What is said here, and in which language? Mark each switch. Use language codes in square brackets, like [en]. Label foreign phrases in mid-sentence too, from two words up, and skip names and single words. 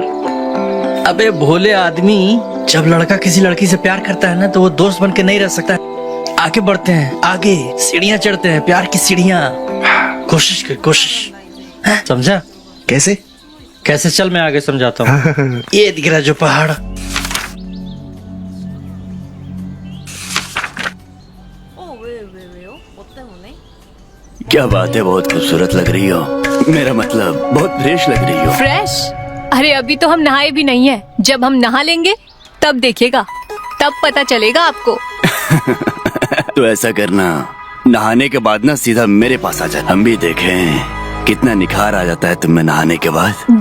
[hi] अबे भोले आदमी, जब लड़का किसी लड़की से प्यार करता है ना, तो वो दोस्त बन के नहीं रह सकता। आगे बढ़ते हैं, आगे सीढ़ियां चढ़ते हैं, प्यार की सीढ़ियां। कोशिश कर कोशिश, हैं? समझा? कैसे? कैसे? चल मैं आगे समझाता हूँ। ये दिख रहा जो पहाड़, [ko] 왜요? 뭐 때문에? [hi] क्या बात है, बहुत खूबसूरत लग रही हो। मेरा मतलब बहुत फ्रेश लग रही हो। फ्रेश? अरे अभी तो हम नहाए भी नहीं है, जब हम नहा लेंगे तब देखिएगा, तब पता चलेगा आपको। तो ऐसा करना, नहाने के बाद ना सीधा मेरे पास आ जा, हम भी देखें कितना निखार आ जाता है तुम में नहाने के बाद।